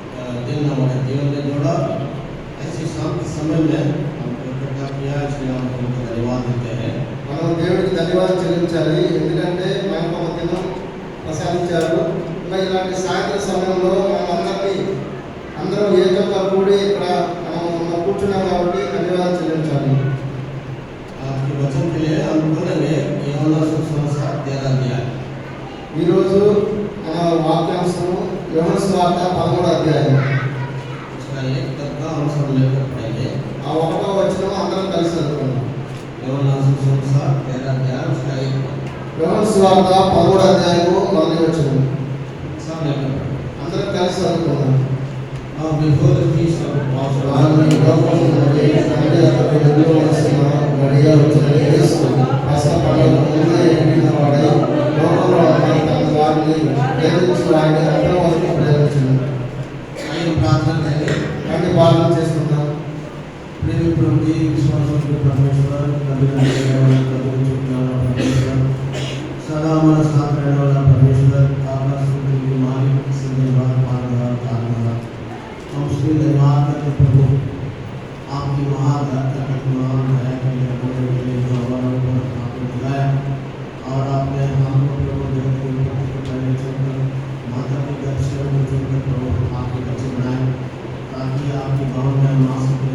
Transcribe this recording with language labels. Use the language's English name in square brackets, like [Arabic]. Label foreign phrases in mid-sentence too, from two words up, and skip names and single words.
[Hindi] दिन हमारे जीवन में जोड़ा। ऐसी शाम के समय में हमको इकट्ठा किया, इसलिए हम उनको धन्यवाद देते हैं। [Telugu] మనం దేవుడికి ధన్యవాదాలు చెల్లించాలి. ఎందుకంటే మనకు ఒక దినం ప్రసాదించారు. ఇంకా ఇలాంటి సాయంత్రం సమయంలో అందరం ఏకంగా కూడి ఇక్కడ మనం కూర్చున్నాం కాబట్టి ధన్యవాదాలు చెల్లించాలి. [Hindi] आज के वचन के लिए हम बोलेंगे యోహాను సువార్త 13 अध्याय। [Telugu] ఈరోజు మన వాక్యాంశం యోహాను సువార్త 13వ అధ్యాయం. [Hindi] उसका एक तक का हम सब लेकर पढ़ेंगे। [Telugu] ఆ 1వ వచనం అందరం కలిసి చదువుకుందాం. [Hindi] యోహాను సువార్త 13 अध्याय उसका एक पद। [Telugu] యోహాను సువార్త 13వ అధ్యాయము 1వ వచనం. [Hindi] सब लेकर [Telugu] అందరం కలిసి చదువుకుందాం. [English] Now before the feast of Passover, [Hindi] प्रार्थना करेंगे। [Telugu] ప్రార్థన చేసుకుందాం. [Hindi] प्रेमी प्रभु जी, विश्वासों के परमेश्वर, कभी परमेश्वर, सदा हमारा साथ रहने वाला परमेश्वर, आपका स्तुति की मालिक, सिद्धवाद पालनहार तारनहार, हम उसके धन्यवाद करते प्रभु, आपकी महान महान दया के लिए जो हमारे ऊपर आपने दिलाया और आपने हमको प्रभु जगत के ऊपर पहले चलकर माता के गर्भ से चलकर प्रभु आपके बच्चे बनाए, ताकि आपकी गाँव में हम आ सके।